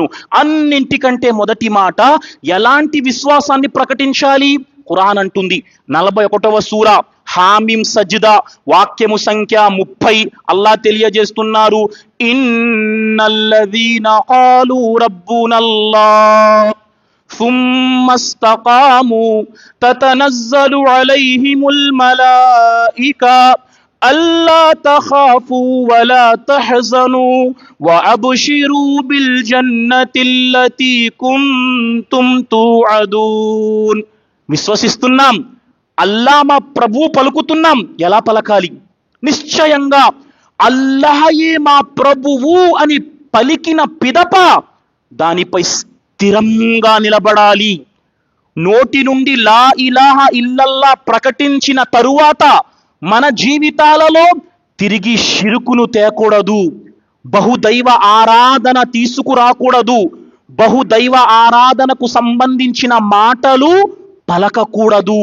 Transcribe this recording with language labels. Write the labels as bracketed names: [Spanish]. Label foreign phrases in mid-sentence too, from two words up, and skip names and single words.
[Telugu] అన్నింటికంటే మొదటి మాట, ఎలాంటి విశ్వాసాన్ని ప్రకటించాలి? ఖురాన్ అంటుంది 41వ సూరా హామీం సజ్దా వాక్యము సంఖ్య 30. అల్లా తెలియజేస్తున్నారు, [Arabic] إن الذين قالوا ربنا الله ثم استقاموا تتنزل عليهم الملائكة ألا تخافوا ولا تحزنوا وأبشروا بالجنة التي كنتم توعدون. [Telugu] విశ్వసిస్తున్నాం, అల్లా మా ప్రభు పలుకుతున్నాం. ఎలా పలకాలి? నిశ్చయంగా అల్లాహయే మా ప్రభువు అని పలికిన పిదప దానిపై స్థిరంగా నిలబడాలి. నోటి నుండి [Arabic] لا إله إلا الله [Telugu] ప్రకటించిన తరువాత మన జీవితాలలో తిరిగి షిరుకును తేకూడదు, బహుదైవ ఆరాధన తీసుకురాకూడదు, బహుదైవ ఆరాధనకు సంబంధించిన మాటలు పలకకూడదు.